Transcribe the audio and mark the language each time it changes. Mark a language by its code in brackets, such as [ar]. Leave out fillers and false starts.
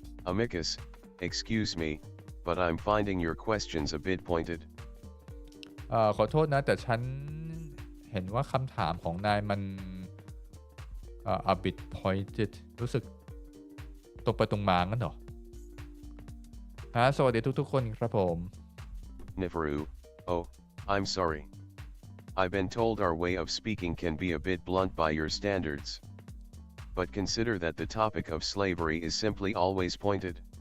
[en] Amicus, excuse me, but I'm finding your questions a bit pointed. [th] ขอโทษนะแต่ฉันเห็นว่าคำถามของนายมัน [en] a bit pointed [th] รู้สึกตรงไปตรงมางั้นเหรอสวัสดีทุกๆคนครับผม [en] Neferu, oh, I'm sorry. I've been told our way of speaking can be a bit blunt by your standards. But consider that the topic of slavery is simply always pointed.